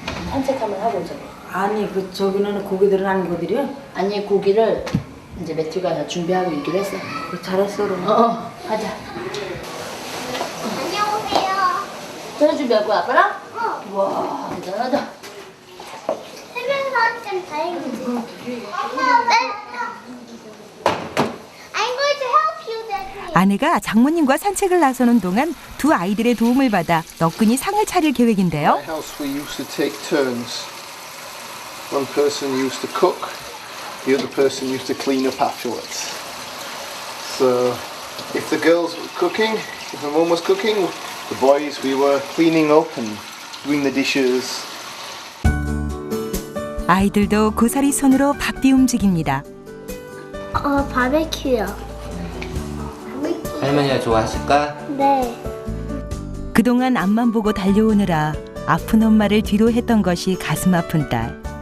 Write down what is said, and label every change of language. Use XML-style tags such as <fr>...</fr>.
<ko>산책 한번 하고 오자. 아니 그 저기는 고기들은 안 거들여? 아니 고기를 이제 매튜가 다 준비하고 있기로 했어. 잘했어 그럼. 하자. 안녕하세요. 저녁 준비할 거야 아빠랑? 어. 와 대단하다. 세면서 다행이지.</ko> <en>엄마, I'm going to help you, Daddy.</en> <ko>아내가 장모님과 산책을 나서는 동안 두 아이들의 도움을 받아 너끈히 상을 차릴 계획인데요.</ko> <en>My house we used to take turns. One person used to cook, the other person used to clean up afterwards. So if the girls were cooking, if my mum was cooking, the boys we were cleaning up and doing the dishes.</en> <ko>아이들도 고사리 손으로 바삐 움직입니다. 바베큐요. 할머니가 좋아하실까? 네. 그동안 앞만 보고 달려오느라 아픈 엄마를 뒤로 했던 것이 가슴 아픈 딸.</ko>